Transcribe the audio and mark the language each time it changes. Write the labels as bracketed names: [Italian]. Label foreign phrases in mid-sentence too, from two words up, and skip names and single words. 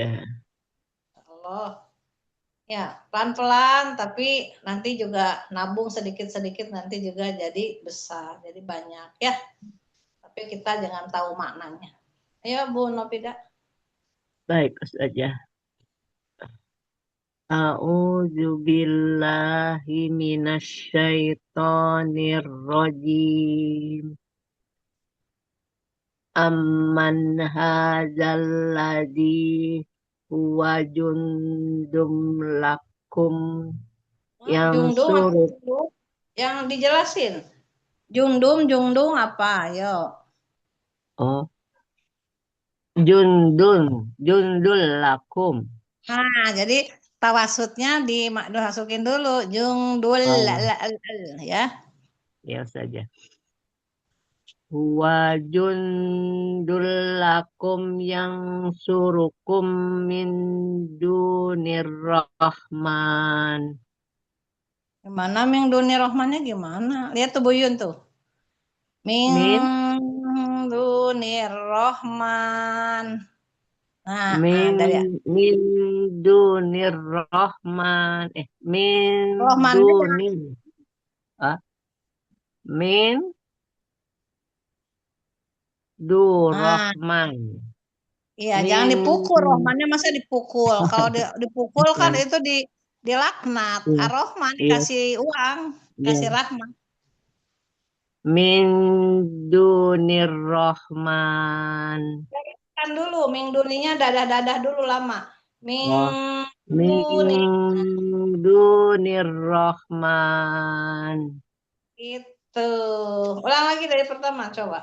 [Indonesian] Allah. Ya, pelan-pelan tapi nanti juga nabung sedikit-sedikit nanti juga jadi besar, jadi banyak ya. Tapi kita jangan tahu maknanya. Ayo Bu Nopida. Baik saja. [Arabic] أعوذ بالله من الشيطان الرجيم. أمّن هذا الذي هو جند لكم yang [Indonesian] Jungdung apa suruh. Jungdung? Yang dijelasin. Jungdung apa? Ayo. [Arabic] Oh, جند لكم. [Indonesian] Nah, jadi tawasudnya dimasukin dulu. Jungdul Oh, ya. ya saja. [Arabic] هو جند لكم yang ينصركم من دون الرحمن. [Indonesian] Gimana Ming Duni Rohmannya gimana? Lihat tuh Buyun tuh. Ming Min Duni Rohman. min Dari [Arabic] من دون الرحمن. [Indonesian] Min Rohmannya jangan. dunir. Ah, min Nah, Durrahman. iya jangan Min dipukul. Rohmannya masa dipukul? Kalau dipukul kan ya, itu dilaknat. iya, Ar-Rohman iya, dikasih uang, kasih iya. rahmat. [Arabic] من دون الرحمن. [Indonesian] Kan dulu Ming Duninya dadah-dadah dulu lama. Ming Oh, min Duni [Arabic] دون الرحمن. [Indonesian] itu. Ulang lagi dari pertama coba.